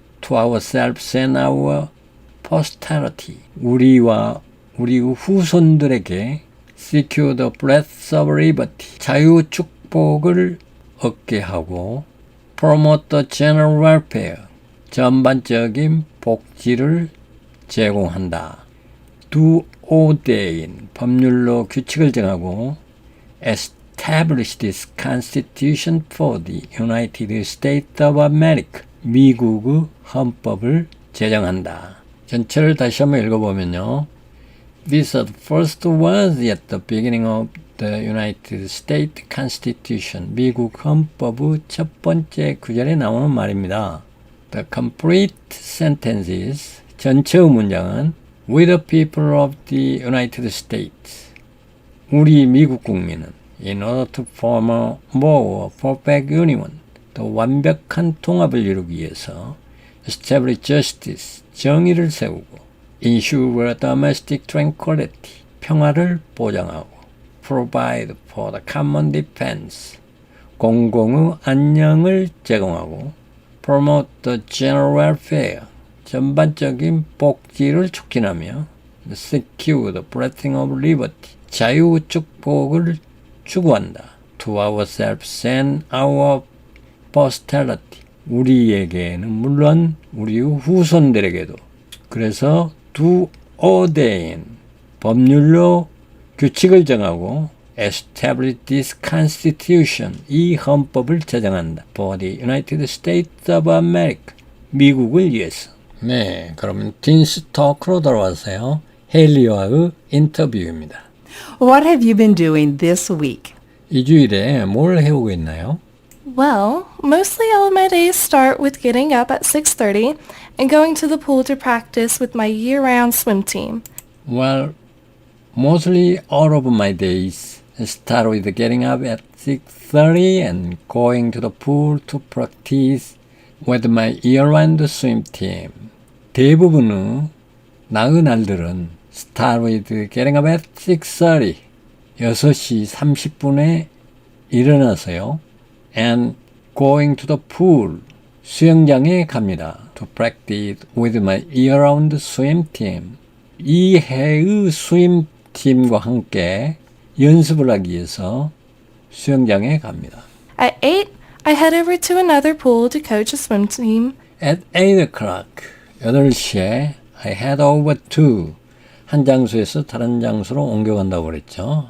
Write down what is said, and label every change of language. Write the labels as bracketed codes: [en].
[en] To ourselves and our posterity, [ko] 우리와 우리 후손들에게 [en] secure the blessing of liberty, [ko] 자유 축복을 얻게 하고 [en] promote the general welfare, [ko] 전반적인 복지를 제공한다. [en] Do ordain, [ko] 법률로 규칙을 정하고 [en] establish this constitution for the United States of America, [ko] 미국의 헌법을 제정한다. 전체를 다시 한번 읽어보면요. [en] These are the first words at the beginning of the United States Constitution, [ko] 미국 헌법의 첫 번째 구절에 나오는 말입니다. [en] The complete sentences, [ko] 전체의 문장은 [en] We the people of the United States, [ko] 우리 미국 국민은 [en] in order to form a more perfect union, [ko] 더 완벽한 통합을 이루기 위해서 [en] establish justice, [ko] 정의를 세우고 [en] ensure domestic tranquility, [ko] 평화를 보장하고 [en] provide for the common defense, [ko] 공공의 안녕을 제공하고 [en] promote the general welfare, [ko] 전반적인 복지를 촉진하며 [en] secure the blessing of liberty, [ko] 자유 축복을 추구한다. [en] To ourselves and our posterity, [ko] 우리에게는 물론 우리 후손들에게도. 그래서 [en] do ordain, [ko] 법률로 규칙을 정하고 [en] establish this constitution, [ko] 이 헌법을 제정한다. [en] For the United States of America, [ko] 미국을 위해서. 네, 그러면 딘스 토크로 돌아와서요. 헤일리와의 인터뷰입니다. [en] What have you been doing this week? [ko] 이 주일에 뭘 해오고 있나요? [en] Well, mostly all of my days start with getting up at 6:30 and going to the pool to practice with my year-round swim team. Well, mostly all of my days start with getting up at 6:30 and going to the pool to practice with my year-round swim team. [ko] 대부분의 나의 날들은 [en] start with getting up at 6:30, [ko] 6시 30분에 일어나서요. [en] and going to the pool, [ko] 수영장에 갑니다. [en] to practice with my year-round swim team. [ko] 이 해의 스윙팀과 함께 연습을 하기 위해서 수영장에 갑니다. [en] At 8, I head over to another pool to coach a swim team. At 8 o'clock, [ko] 8시에 [en] I head over to, [ko] 한 장소에서 다른 장소로 옮겨간다고 그랬죠.